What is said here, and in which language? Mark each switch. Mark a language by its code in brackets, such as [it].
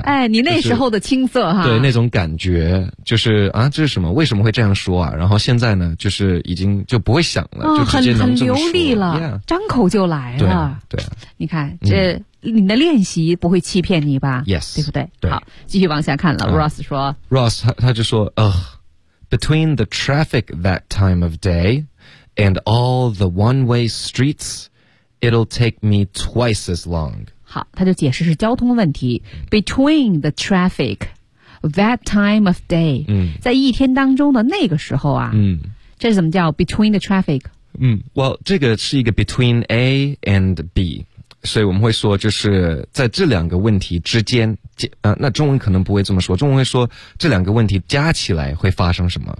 [zh] 哎，你那时候的青涩哈。对，那种感觉就是啊，这是什么，为什么会这样说啊，然后现在呢，就是已经就不会想了，就直接能这么说，很流利了， [en] yeah. [zh] 张口就来了。对啊，你看这你的练习不会欺骗你吧 [en] ？Yes， [zh] 对不对？对，好，继续往下看了。Ross 说 [en] ，Ross [zh] 他就说， [en] between the traffic that time of day and all the one-way streets, it'll take me twice as long。 [zh] 好，他就解释是交通问题。 [en] Between the traffic。 That time of day， [zh] 在一天当中的那个时候啊，这是怎么叫 [en] between the traffic？ [zh] Well， 这个是一个 [en] between A and B， [zh] 所以我们会说就是在这两个问题之间，那中文可能不会这么说，中文会说这两个问题加起来会发生什么？